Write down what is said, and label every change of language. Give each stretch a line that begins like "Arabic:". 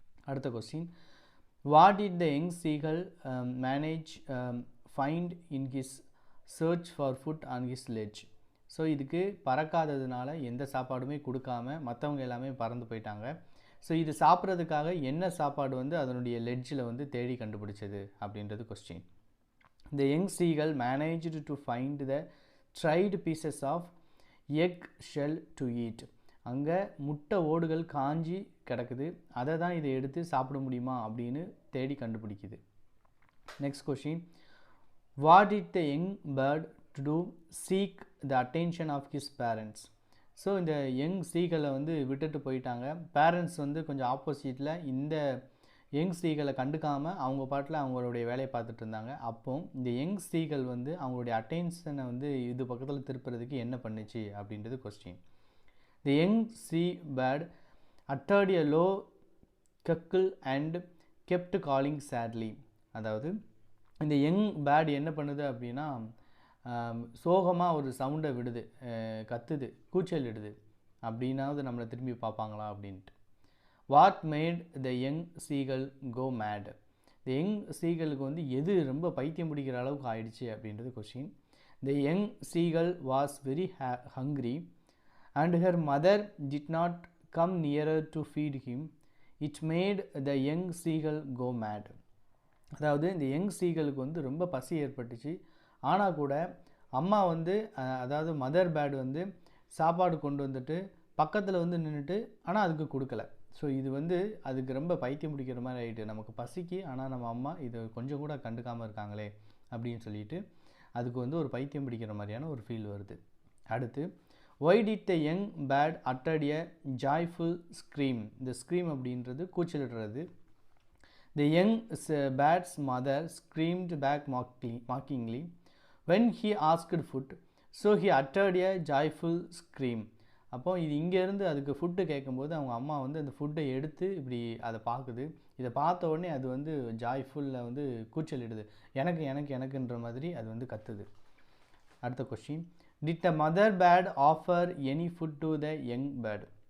Tamil: அடுத்த
English: Question, what did the young seagull manage find in his search for food on his ledge?
Tamil: So இதுக்கு பறக்காததுனால எந்த சாப்பாடுமே கொடுக்காம மற்றவங்க எல்லாமே பறந்து போயிட்டாங்க. ஸோ இது சாப்பிட்றதுக்காக என்ன சாப்பாடு வந்து அதனுடைய லெட்ஜில் வந்து தேடி கண்டுபிடிச்சது அப்படின்றது question.
English: The young seagull managed to find the tried pieces of egg shell to eat.
Tamil: அங்கே முட்டை ஓடுகள் காஞ்சி கிடக்குது, அதை தான் இதை எடுத்து சாப்பிட முடியுமா அப்படின்னு தேடி கண்டுபிடிக்குது.
English: Next question, what did the young bird to do seek the attention of his parents.
Tamil: So இந்த யங் சீகளை வந்து விட்டுட்டு போயிட்டாங்க. பேரண்ட்ஸ் வந்து கொஞ்சம் ஆப்போசிட்டில் இந்த யங் சீகளை கண்டுக்காமல் அவங்க பாட்டில் அவங்களுடைய வேலையை பார்த்துட்டு இருந்தாங்க. அப்போ இந்த யங் சீகள் வந்து அவங்களுடைய அட்டென்ஷனை வந்து இது பக்கத்தில் திருப்புறதுக்கு என்ன பண்ணுச்சு அப்படின்றது question.
English: The young sea bird uttered a low cackle and kept calling sadly.
Tamil: அதாவது இந்த யங் பேர்ட் என்ன பண்ணுது அப்படின்னா சோகமாக ஒரு சவுண்டை விடுது, கத்துது, கூச்சல் இடுது. அப்படின்னாவது நம்மளை திரும்பி பார்ப்பாங்களா அப்படின்ட்டு.
English: What made the young seagull go mad.
Tamil: The young சீகலுக்கு வந்து எது ரொம்ப பைத்தியம் பிடிக்கிற அளவுக்கு ஆயிடுச்சு அப்படின்றது question.
English: The young seagull was very hungry and her mother did not come nearer to feed him. It made the young seagull go mad.
Tamil: அதாவது இந்த யங் சீகலுக்கு வந்து ரொம்ப பசி ஏற்பட்டுச்சு, ஆனால் கூட அம்மா வந்து அதாவது மதர் பேர்டு வந்து சாப்பாடு கொண்டு வந்துட்டு பக்கத்தில் வந்து நின்றுட்டு ஆனால் அதுக்கு கொடுக்கல. ஸோ இது வந்து அதுக்கு ரொம்ப பைத்தியம் பிடிக்கிற மாதிரி ஆகிட்டு, நமக்கு பசிக்கு ஆனால் நம்ம அம்மா இதை கொஞ்சம் கூட கண்டுக்காமல் இருக்காங்களே அப்படின்னு சொல்லிட்டு அதுக்கு வந்து ஒரு பைத்தியம் பிடிக்கிற மாதிரியான ஒரு ஃபீல் வருது. அடுத்து,
English: Why did the young bird அட்டட் a joyful scream.
Tamil: இந்த ஸ்க்ரீம் அப்படின்றது கூச்சலிடுறது.
English: The young bird's mother screamed back mockingly when he asked food, so he uttered a joyful scream.
Tamil: அப்போ இது இங்கேருந்து அதுக்கு ஃபுட்டு கேட்கும்போது அவங்க அம்மா வந்து அந்த ஃபுட்டை எடுத்து இப்படி அதை பார்க்குது. இதை பார்த்த உடனே அது வந்து ஜாய்ஃபுல்லில் வந்து கூச்சலிடுது, எனக்கு எனக்கு எனக்குன்ற மாதிரி அது வந்து கத்துது. அடுத்த
English: Question, did the mother bird offer any food to the young bird.